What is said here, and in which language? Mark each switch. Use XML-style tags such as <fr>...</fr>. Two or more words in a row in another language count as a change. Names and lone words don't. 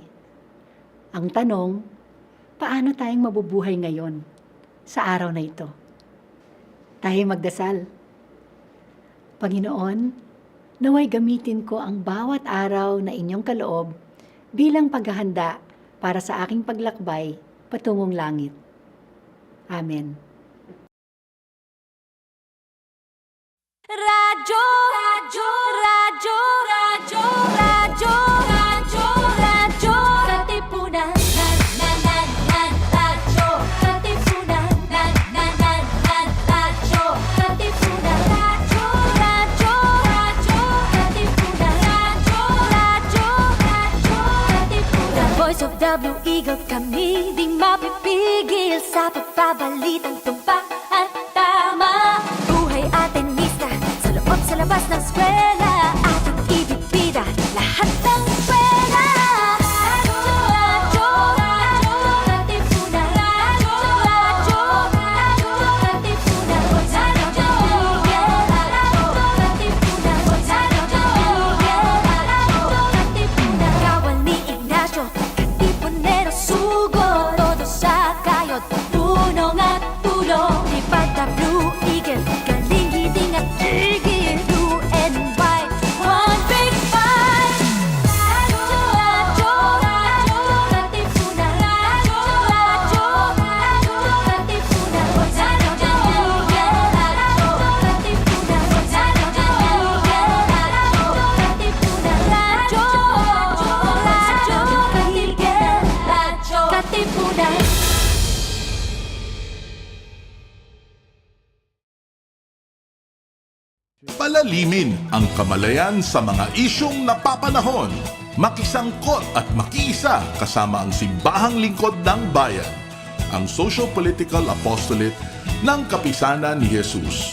<tl>Ang tanong, paano tayong mabubuhay ngayon sa araw na ito? Tayo magdasal. Panginoon, naway gamitin ko ang bawat araw na inyong kaloob bilang paghahanda para sa aking paglakbay patungong langit. Amen. Radyo, radyo, radyo, radyo, radyo, radyo, radyo, Katipunan, radyo, Katipunan, radyo, Katipunan, radyo, radyo, radyo, Katipunan, radyo, Katipunan.</tl> <en>The voice of the Blue Eagle,</en> <tl>kami di mapipigil sa pagbabalitang tumpak at tama. ng eskwela, ating ibibida lahat ng eskwela. Radyo, radyo, Katipunan. Radyo, radyo, radyo, Katipunan. Radyo, Katipunan. Radyo, Katipunan. Kawal ni Ignacio, Katipunero sugo. Todo sa kayod, tulong at tulong. Lipad Blue Eagle, galing hiding at tigil.</tl> <en>Blue and white, one big fight.</en> <tl>Radyo, radyo, radyo, Katipunan. Radyo, radyo, radyo, Katipunan. Radyo, Katipunan. Radyo, radyo, Katipunan. Palalimin ang kamalayan sa mga isyong napapanahon. Makisangkot at makiisa kasama ang Simbahang Lingkod ng Bayan, ang</tl> <en>socio-political apostolate</en> <tl>ng Kapisanan ni Jesus.</tl>